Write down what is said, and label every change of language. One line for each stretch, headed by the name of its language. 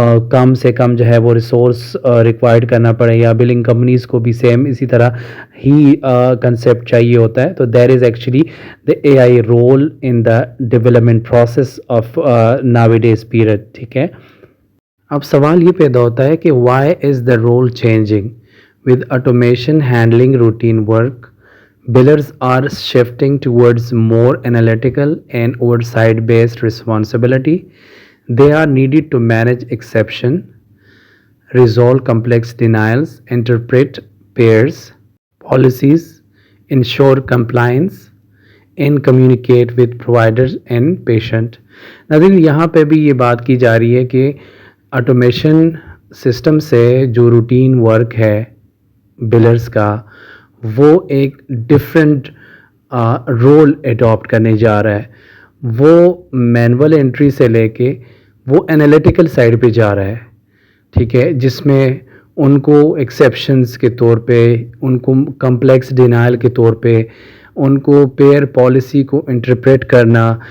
Urdu: کم سے کم جو ہے وہ ریسورس ریکوائرڈ کرنا پڑے، یا بلنگ کمپنیز کو بھی سیم اسی طرح ہی کنسیپٹ چاہیے ہوتا ہے۔ تو
English: there is actually the A I role in the development process of nowadays period,
Urdu: ٹھیک ہے۔ اب سوال یہ پیدا ہوتا ہے کہ
English: Why is the role changing with automation handling routine work? Billers are shifting towards more analytical and oversight-based responsibility. They are needed to manage exception, resolve complex denials, interpret pairs, policies, ensure compliance, and communicate with providers and patient.
Urdu: ناظرین، یہاں پہ بھی یہ بات کی جا رہی ہے کہ آٹومیشن سسٹم سے جو روٹین ورک ہے بلرز کا، وہ ایک ڈفرینٹ رول اڈاپٹ کرنے جا رہا ہے۔ وہ مینول انٹری سے لے کے وہ انالیٹیکل سائڈ پہ جا رہا ہے، ٹھیک ہے، جس میں ان کو ایکسیپشنز کے طور پہ، ان کو کمپلیکس ڈینائل کے طور پہ، ان کو پیئر پالیسی کو انٹرپریٹ کرنا،